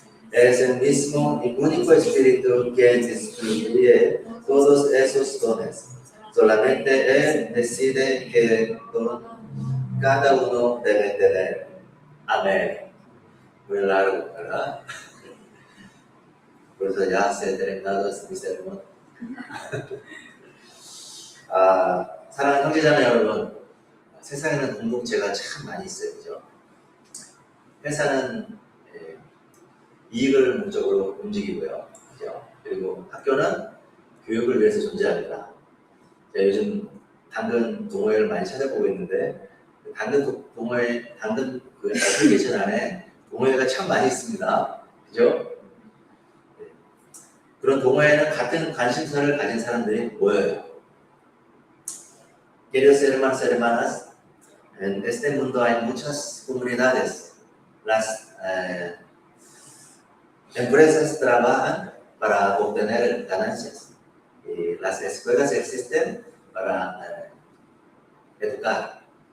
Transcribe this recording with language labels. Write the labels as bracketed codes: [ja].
[es] Es el mismo y único Espíritu quien distribuye todos esos dones. Solamente Él decide qué don cada uno debe tener. Amén. Muy largo, ¿verdad? Por eso ya se ha terminado este sermón. [ko] 사랑하는 형제자매 여러분, 세상에는 공동체가 참 많이 있어요, 그죠? 회사는 이익을 목적으로 움직이고요. 그죠? 그리고 학교는 교육을 위해서 존재합니다. 제가 요즘 당근 동호회를 많이 찾아보고 있는데 당근 동호회, 당근 그 애플리케이션 안에 동호회가 참 많이 있습니다. 그죠? 그런 동호회는 같은 관심사를 가진 사람들이 모여요. [es] Queridos hermanos y hermanas, en este mundo hay muchas comunidades. Las empresas trabajan para obtener ganancias y las escuelas existen para educar.